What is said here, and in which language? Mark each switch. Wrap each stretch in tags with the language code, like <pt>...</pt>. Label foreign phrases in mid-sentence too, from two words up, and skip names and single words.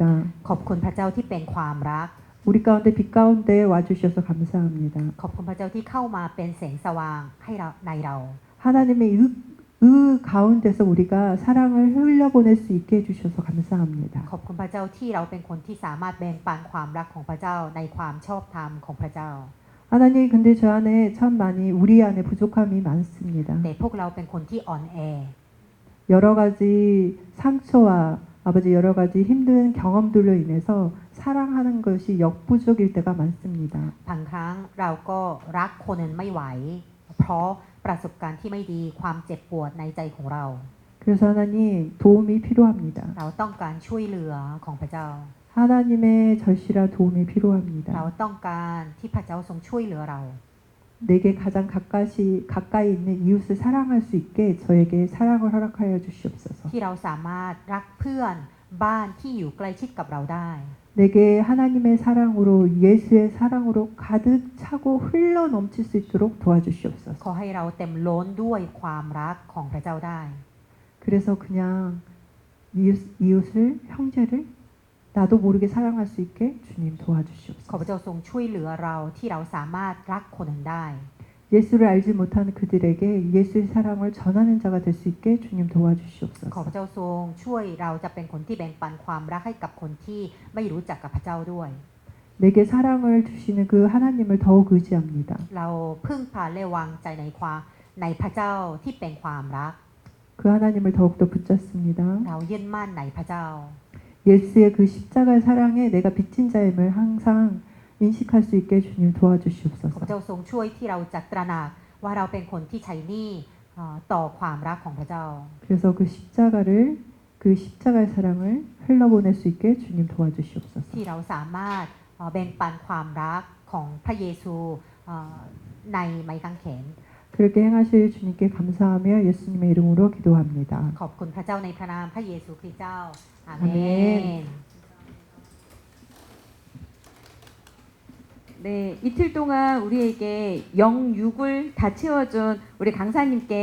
<th>ขอบคุณพระเจ้าที่เป็นความรัก</th> <ko>우리 가운데 빛 가운데 와주셔서 감사합니다.</ko> <th>ขอบคุณพระเจ้าที่เข้ามาเป็นแสงสว่างให้เราในเรา</th> <ko>하나님의 의 가운데서 우리가 사랑을 흘려보낼 수 있게 해주셔서 감사합니다.</ko> <th>ขอบคุณพระเจ้าที่เราเป็นคนที่สามารถแบ่งปันความรักของพระเจ้าในความชอบธรรมของพระเจ้า</th> <ko>하나님 근데 저 안에 참 많이 우리 안에 부족함이 많습니다.</ko> <th>แต่พวกเราเป็นคนที่อ่อนแอ</th> <ko>여러 가지 상처와 아버지 여러 가지 힘든 경험들로 인해서 사랑하는 것이 역부족일 때가 많습니다.</ko> <th>บางครั้งเราก็รักคนอื่นไม่ไหว เพราะประสบการณ์ที่ไม่ดีความเจ็บปวดในใจของเรา</th> <ko>그래서 하나님 도움이 필요합니다.</ko> <th>เราต้องการช่วยเหลือของพระเจ้า</th> <ko>하나님의 절실한 도움이</ko> <th>เรา</th> <ko>필요합니다.</ko> <th>ต้องการที่พระเจ้าทรงช่วยเหลือเรา</th> <ko>내게 가장 가까이 있는 이웃을 사랑할 수 있게 저에게 사랑을 허락하여 주시옵소서.</ko> <th>ที่เราสามารถรักเพื่อนบ้านที่อยู่ใกล้ชิดกับเราได้</th> <ko>내게 하나님의 사랑으로 예수의 사랑으로 가득 차고 흘러 넘칠 수 있도록 도와주시옵소서.</ko> <th>ขอให้เราเต็มล้นด้วยความรักของพระเจ้าได้</th> <ko>그래서 그냥 이웃을 형제를 나도 모르게 사랑할 수 있게 주님</ko> <th>ขอพ</th> <ko>도와주시옵소서.</ko> <th>ระเจ้าทรงช่วยเหลือเราที่เราสามารถรักคนอื่นได้</th> <ko>예수를 알지 못하는 그들에게 예수의 사랑을 전하는 자가 될 수 있게 주님</ko> <th>ขอพ</th> <ko>도와주시옵소서.</ko> <th>ระเจ้าทรงช่วยเราจะเป็นคนที่แบ่งปันความรักให้กับคนที่ไม่รู้จักกับพระเจ้าด้วย</th> <ko>내게 사랑을 주시는 그 하나님을 더욱 의지합니다.</ko> <th>เราพึ่งพาและวางใจในพระเจ้าที่เป็นความรัก</th> <ko>그 하나님을 더욱더 붙잡습니다.</ko> <th>เรายึดมั่นในพระเจ้า</th> <ko>예수의 그 십자가의 사랑에 내가 빚진 자임을 항상 인식할 수 있게 주님</ko> <th>ขอพระ</th> <ko>도와주시옵소서.</ko> <th>เจ้าทรงช่วยที่เราจะตระหนักว่าเราเป็นคนที่ใช้หนี้ต่อความรักของพระเจ้า</th> <ko>그래서 그 십자가의 사랑을 흘러보낼 수 있게 주님 도와주시옵소서.</ko> <th>ที่เราสามารถแบ่งปันความรักของพระเยซูในไม้กางเขน</th> <ko>그렇게 행하실 주님께 감사하며 예수님의 이름으로 기도합니다.</ko> <th>ขอบคุณพระเจ้าในพระนามพระเยซูคริสต์เจ้า อาเม อาเม น</th> <ko>네, 이틀 동안 우리에게 영육을 다 채워준 우리 강사님께</ko>